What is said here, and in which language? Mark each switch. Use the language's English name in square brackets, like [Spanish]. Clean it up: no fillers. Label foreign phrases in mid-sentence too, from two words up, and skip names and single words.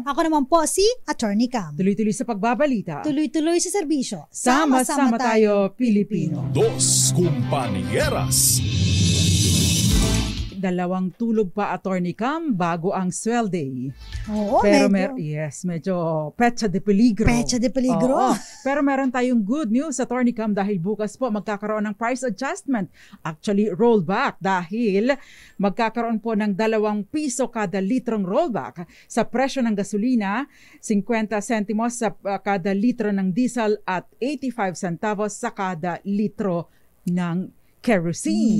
[Filipino] Ako naman po si Attorney Cam. Tuloy-tuloy sa pagbabalita. Tuloy-tuloy sa serbisyo. Sama-sama tayo, Pilipino. Dos Kumpanieras. Dalawang tulog pa, Attorney Cam, bago ang swelday. Oo, pero medyo pecha de peligro. Pecha de peligro. Oo. Pero meron tayong [English] good news, [Filipino] Attorney Cam, dahil bukas po magkakaroon ng [English] price adjustment. [Filipino] Actually, rollback dahil magkakaroon po ng 2 piso kada litrong rollback sa presyo ng gasolina, 50 sentimos sa kada litro ng diesel at 85 centavos sa kada litro ng kerosene.